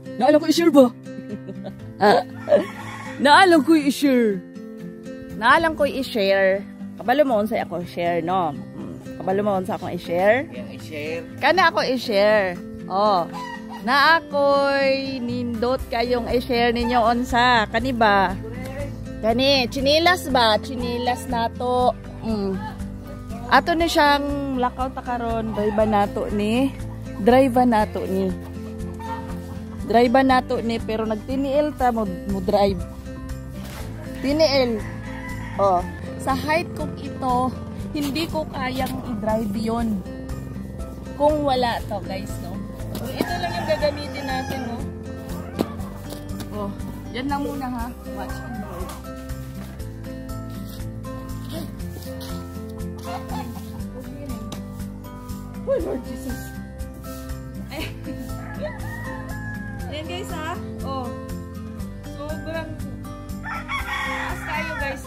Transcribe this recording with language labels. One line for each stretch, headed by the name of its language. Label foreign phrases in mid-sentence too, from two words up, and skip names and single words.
Cebuano: Naalam ko i-share ba? Naalam ko i-share. Naalam ko i-share. Kabalo mo sa ako share, no? Kabalo mo sa akong i-share. I-share. Kana ako i-share. Oh. Na ako'y nindot kayong i-share ninyo onsa. Kani ba? Kani, chinilas ba? Chinilas nato. Ato ni siyang lakaw ta karon, drive nato ni. Drive nato ni. Drive nato ni pero nagtiniil ta mo drive.
Filipino: Tiniil. Oh, sa height kong ito, hindi ko kayang i-drive 'yon. Kung wala to, guys, no. So, ito lang yung gagamitin natin, no. Oh, yan lang muna, ha.
English: Watch and roll. Oh, Lord Jesus.
Filipino: Ayan, guys, ha. Oh. Sobrang taas kayo, guys.